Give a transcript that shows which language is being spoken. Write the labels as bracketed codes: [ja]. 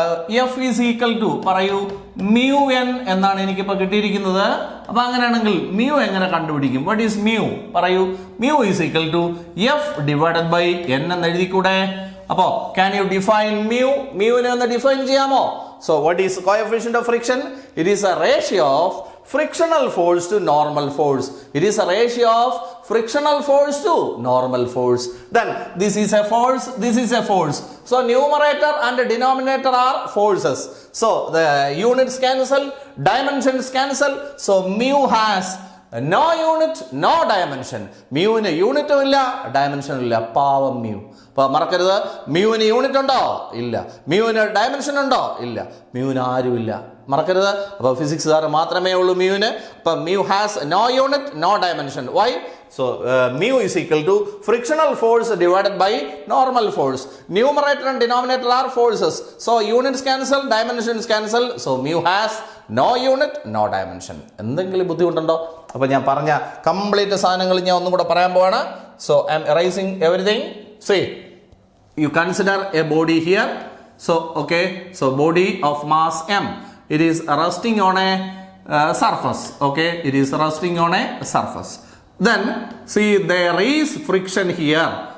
[en] F is equal to mu n [ml] എന്നാണ് എനിക്കിപ്പോൾ കിട്ടിയിരിക്കുന്നത്. അപ്പോൾ അങ്ങനെയാണെങ്കിൽ mu എങ്ങനെ കണ്ടുപിടിക്കും? [en] What is mu? Mu is equal to F divided by n [ml] എന്ന് എഴുതിക്കൂടെ? [en] അപ്പോൾ can you define mu? [ml] Mu നെ ഒന്ന് ഡിഫൈൻ ചെയ്യാമോ? [en] So what is coefficient of friction? It is a ratio of frictional force to normal force. It is a ratio of frictional force to normal force. Then this is a force, this is a force. So numerator and denominator are forces. So the units cancel, dimensions cancel. So mu has no unit, no dimension. [ml] Mu in a unit illa, dimension illa. Power mu. മറക്കരുത്, മ്യൂവിന് unit ഉണ്ടോ? ഇല്ല. മ്യൂവിന് dimension ഉണ്ടോ? ഇല്ല. മ്യൂവിന് ആരുമില്ല. മറക്കരുത്. അപ്പോൾ ഫിസിക്സുകാർ മാത്രമേ ഉള്ളൂ മ്യൂവിന്. [en] അപ്പം mu has no unit, no dimension. Why? So mu is equal to frictional force divided by normal force. Numerator and denominator are forces. So units cancel, dimensions cancel. So mu has no unit, no dimension. [ml] എന്തെങ്കിലും ബുദ്ധിമുട്ടുണ്ടോ? അപ്പോൾ ഞാൻ പറഞ്ഞ complete സാധനങ്ങൾ ഞാൻ ഒന്നും കൂടെ പറയാൻ പോവാണ്. [en] So I am erasing everything. See, you consider a body here. So okay, so body of mass m. It is resting on a surface. Okay, it is resting on a surface. Then see, there is friction here.